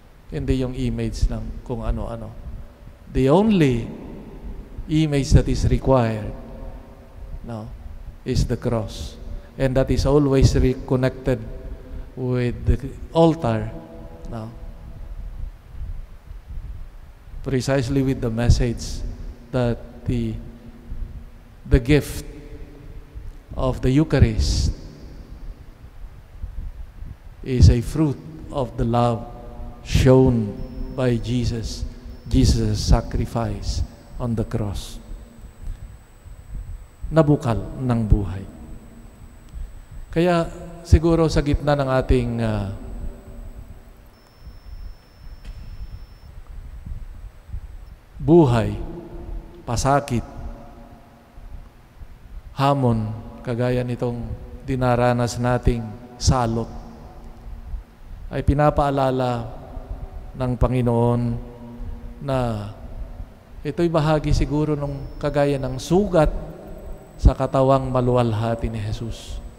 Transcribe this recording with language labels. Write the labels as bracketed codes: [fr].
[tl] Hindi yung image ng kung ano-ano. [en] The only image that is required now is the cross. And that is always reconnected with the altar now. Precisely with the message that the gift of the Eucharist is a fruit of the love shown by Jesus' sacrifice on the cross. [tl] Nabukal ng buhay. Kaya siguro sa gitna ng ating buhay, pasakit, hamon, kagaya nitong dinaranas nating salot, ay pinapaalala ng Panginoon na ito'y bahagi siguro ng kagaya ng sugat sa katawang maluwalhati ni Jesus.